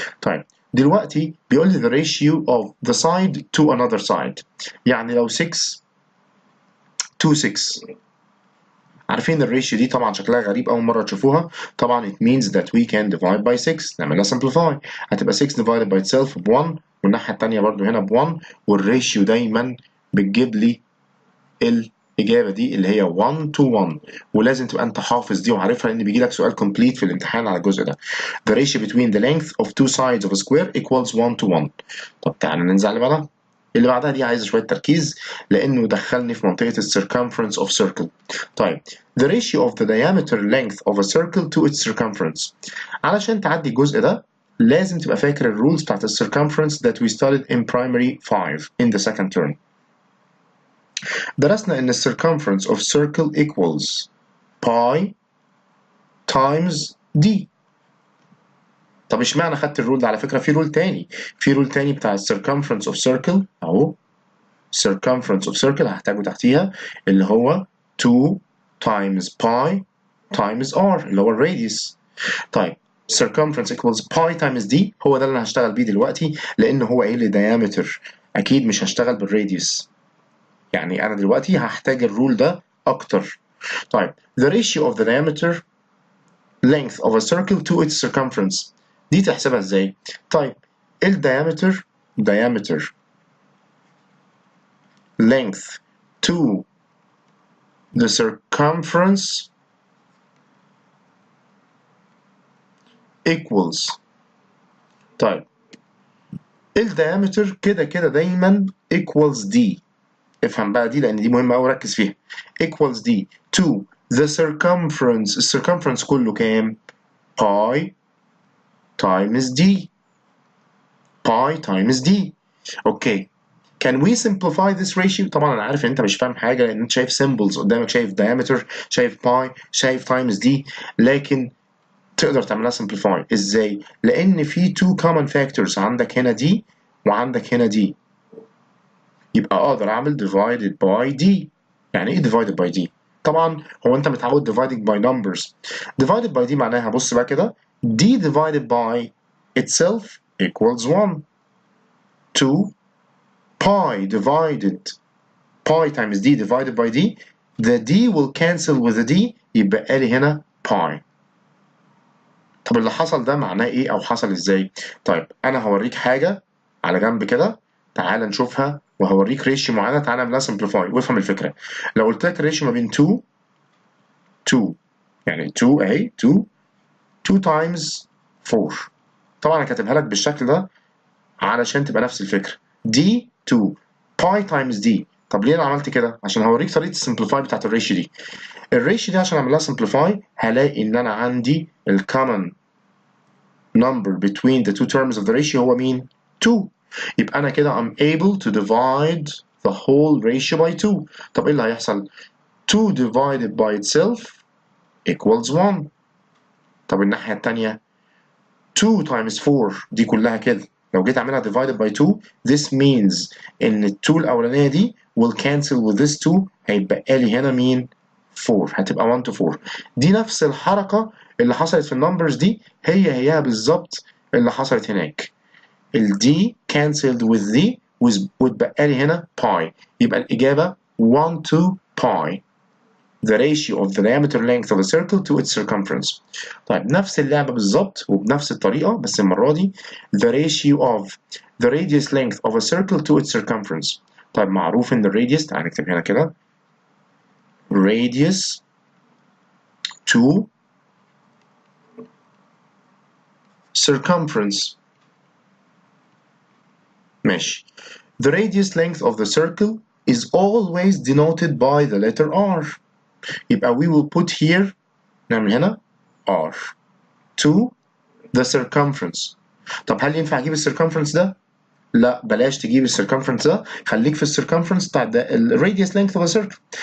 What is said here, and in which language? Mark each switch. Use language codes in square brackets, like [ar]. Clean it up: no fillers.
[ar] طيب دلوقتي بيقول لي [en] the ratio of the side to another side. [ar] يعني لو 6 to 6. عارفين الريشيو دي طبعا شكلها غريب اول مره تشوفوها. [en] طبعا it means that we can divide by 6. [ar] نعملها simplify. هتبقى 6 [en] divided by itself [ar] ب 1، والناحيه الثانيه برضو هنا ب 1، والريشيو دايما بتجيب لي الاجابه دي اللي هي 1 to 1. ولازم تبقى انت حافظ دي وعارفها لان بيجي لك سؤال complete في الامتحان على الجزء ده. [en] The ratio between the length of two sides of a square equals 1 to 1. [ar] طب تعالى ننزل اللي بعدها. اللي بعدها دي عايزه شويه تركيز لانه يدخلني في منطقه ال [en] circumference of circle. طيب the ratio of the diameter length of a circle to its circumference. [ar] علشان تعدي الجزء ده لازم تبقى فاكر الرولز بتاعت ال [en] circumference that we studied in primary 5 in the second term. [ar] درسنا ان ال [en] circumference of circle equals pi times d. [ar] طب اشمعنى خدت الرول ده؟ على فكره في رول تاني، في رول تاني بتاع ال circumference of circle اهو. [en] circumference of circle [ar] هحتاجه تحتيها اللي هو [en] 2 times pi times r [ar] اللي هو الراديوس. طيب [en] circumference equals pi times d [ar] هو ده اللي انا هشتغل بيه دلوقتي لان هو ايه لي diameter، اكيد مش هشتغل بالراديوس. يعني انا دلوقتي هحتاج الرول ده اكتر. [en] طيب the ratio of the diameter length of a circle to its circumference [ar] دي تحسبها ازاي؟ طيب [en] diameter length to the circumference equals. [ar] طيب diameter كده كده دايما equals d. افهم بقى دي لان دي مهمه قوي ركز فيها. [en] equals d to the circumference. [ar] السيركمفرنس كله كام؟ [en] pi times d. pi times d. Okay. Can we simplify this ratio؟ [ar] طبعا انا عارف ان انت مش فاهم حاجه لان انت شايف symbols قدامك، شايف diameter، شايف pi، شايف times d، لكن تقدر تعملها simplify ازاي؟ لان في [en] two common factors [ar] عندك هنا d وعندك هنا d، يبقى اقدر اعمل [en] divided by d. [ar] يعني ايه divided by d؟ طبعا هو انت متعود [en] dividing by numbers. divided by d [ar] معناها بص بقى كده [en] d divided by itself equals 1 2 pi divided pi times d divided by d. the d will cancel with the d [ar] يبقى لي هنا [en] pi. [ar] طب اللي حصل ده معناه ايه او حصل ازاي؟ طيب انا هوريك حاجه على جنب كده، تعال نشوفها وهوريك ريشيو معينه، تعال نعملها سمبليفاي وافهم الفكره. لو قلت لك ريشيو ما بين 2 يعني 2 اهي 2 تايمز 4، طبعا انا كاتبها لك بالشكل ده علشان تبقى نفس الفكره. دي 2 باي تايمز دي. طب ليه انا عملت كده؟ عشان هوريك طريقه السمبليفاي بتاعت الريشيو دي. الريشيو دي عشان اعملها سمبليفاي هلاقي ان انا عندي الكومن [en] number between the two terms of the ratio [ar] هو مين؟ 2. يبقى أنا كده [en] I'm able to divide the whole ratio by 2. [ar] طب إيه اللي هيحصل؟ [en] 2 divided by itself equals 1. [ar] طب الناحية التانية 2 times 4 دي كلها كده لو جيت أعملها divided by 2 [en] this means [ar] إن ال 2 الأولانية دي [en] will cancel with this 2 [ar] هيتبقى لي هنا مين؟ 4. هتبقى 1 to 4. دي نفس الحركة اللي حصلت في النمبرز دي هي بالظبط اللي حصلت هناك. [en] ال d cancelled with d [ar] واتبقى لي هنا [en] pi. [ar] يبقى الإجابة 1 to pi. [en] The ratio of the diameter length of a circle to its circumference. [ar] طيب نفس اللعبة بالظبط وبنفس الطريقة بس المرة دي [en] the ratio of the radius length of a circle to its circumference. [ar] طيب معروف إن الراديوس، تعالى نكتب هنا كده [en] radius to circumference. [ar] ماشي. [en] The radius length of the circle is always denoted by the letter R. يبقى we will put here [ar] نعمل هنا [en] R to the circumference. [ar] طب هل ينفع اجيب السيركمفرنس ده؟ لا بلاش تجيب السيركمفرنس ده، خليك في السيركمفرنس بتاع ده الراديوس لينث اوف ا سيركل.